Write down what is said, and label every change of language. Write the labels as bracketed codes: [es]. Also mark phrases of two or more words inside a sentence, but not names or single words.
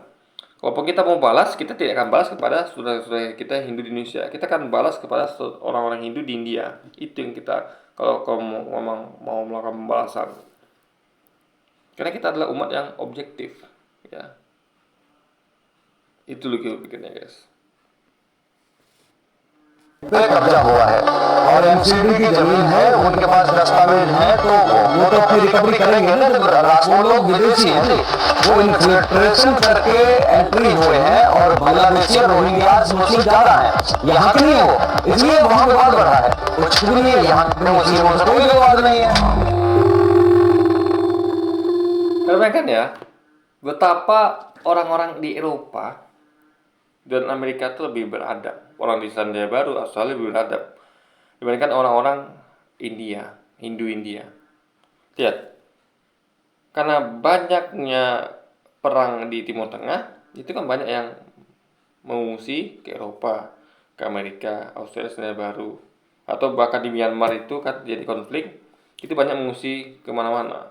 [id] Kalaupun kita mau balas, kita tidak akan balas kepada saudara-saudara kita Hindu di Indonesia. Kita akan balas kepada orang-orang Hindu di India. Itu yang kita, kalau mau melakukan pembalasan. Karena kita adalah umat yang objektif, ya. Itu loh pikirnya, guys. [hi] पे कब्जा हुआ है और एमसीडी की जमीन है, उनके पास दस्तावेज है, तो वो तो अपनी रिकवरी करेंगे ना। जब वो लोग विदेशी हैं, वो इन्फिल्ट्रेशन करके एंट्री हुए हैं और बांग्लादेशी रोहिंग्या मुस्लिम ज्यादा है, यहाँ के नहीं है वो, इसलिए वहाँ विवाद बढ़ रहा है। कुछ भी नहीं है यहाँ पे, मुस्लिमों से कोई विवाद नहीं है। [id] Karena kan ya, betapa orang-orang di Eropa dan Amerika itu lebih beradab. Orang di Selandia Baru, Australia lebih beradab dibandingkan orang-orang India, Hindu India. Lihat, karena banyaknya perang di Timur Tengah, itu kan banyak yang mengungsi ke Eropa, ke Amerika, Australia, Selandia Baru, atau bahkan di Myanmar itu kan jadi konflik, itu banyak mengungsi kemana-mana.